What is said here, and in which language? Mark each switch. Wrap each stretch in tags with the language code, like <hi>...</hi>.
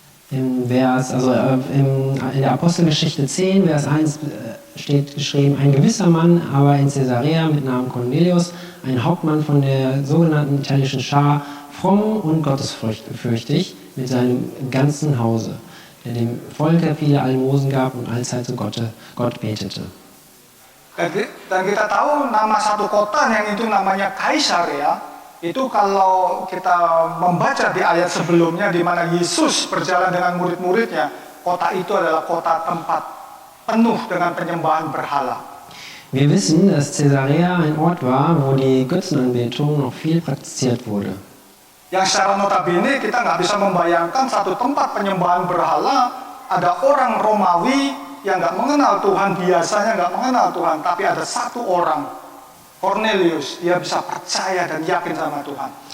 <de>In der Apostelgeschichte 10, Vers 1 steht geschrieben, ein gewisser Mann, aber in Caesarea mit Namen Cornelius, ein Hauptmann von der sogenannten italienischen Schar, fromm und gottesfürchtig mit seinem ganzen Hause, der dem Volke viele Almosen gab und allzeit zu Gott betete.</de> <id>Dan kita tahu nama satu kota yang itu namanya Kaisarea. Itu kalau kita membaca di ayat sebelumnya di mana Yesus berjalan dengan murid-muridnya, kota itu adalah kota tempat penuh dengan penyembahan berhala.</id> <de>Wir wissen, dass Caesarea ein Ort war, wo die Götzenanbetung noch viel praktiziert wurde.</de> <id>Yang secara notabene kita nggak bisa membayangkan satu tempat penyembahan berhala, ada orang Romawi yang nggak mengenal Tuhan, biasanya nggak mengenal Tuhan, tapi ada satu orang, Cornelius, dia bisa percaya dan yakin sama Tuhan.</id>